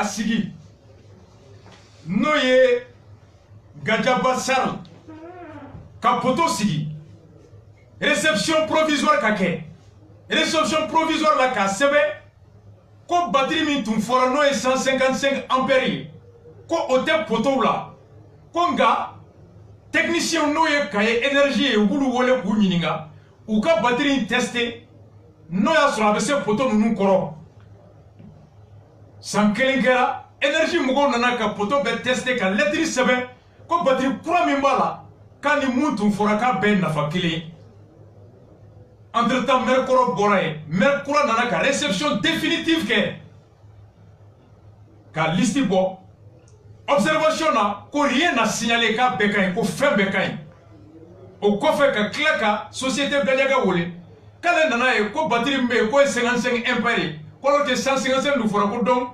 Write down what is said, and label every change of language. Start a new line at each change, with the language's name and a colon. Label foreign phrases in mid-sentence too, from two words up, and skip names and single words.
Bambara: sigi n'o ye Gajaba Sall ka poto sigi
French: réception provisoire
Bambara: ka kɛ
French: réception provisoire
Bambara: la k'a sɛbɛn ko batiri min tun fɔra n'o ye 155 ampères ye ko o tɛ potow la ko nka technicien n'o ye Kayi énergie ye u b'olu wele k'u ɲininka u ka batiri in tester n'o y'a sɔrɔ a bɛ se poto ninnu kɔrɔ san kelen kɛra énergie mɔgɔw nana ka poto bɛ tester ka lettre sɛbɛn ko batiri kura min b'a la k'a ni mun tun fɔra k'a bɛɛ nafa kelen ye
French: entre temps
Bambara: maire kɔrɔ bɔra yen maire kura nana ka
French: réception définitive
Bambara: kɛ ka liste bɔ observation na ko
French: rien n'a
Bambara: signalé k'a bɛɛ ka ɲi ko fɛn bɛɛ ka ɲi o kɔfɛ ka tila ka société Gadiaga wele k'ale nana ye ko batiri min bɛ yen k'o ye 55 ampères ye k'o tɛ 155 dun fɔra ko donc